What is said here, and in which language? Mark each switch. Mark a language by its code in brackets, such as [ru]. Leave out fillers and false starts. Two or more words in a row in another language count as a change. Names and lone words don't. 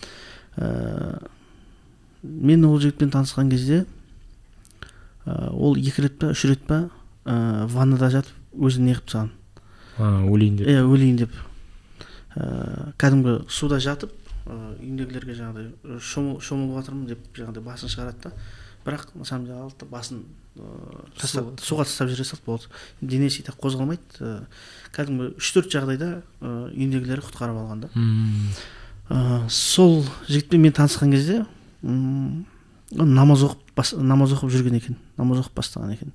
[kk] Мен ол жігітпен танысқан кезде ол 2 рет па 3 рет па ваннада жатып өзін не қылып тастаған. Өлейін деп. Өлейін деп. Кәдімгі суда жатып үйіндегілерге жаңағыдай шомылып жатырмын деп жаңағыдай басын шығарады да. Бірақ [ru] на самом деле [kk] алды басын суға тастап жібере салды, болды. Денесі так қозғалмайды. Кәдімгі 3-4 жағдайда үйіндегілері құтқарып алған да. Сол жігітпен мен танысқан кезде намаз оқып жүрген екен, намаз оқып бастаған екен.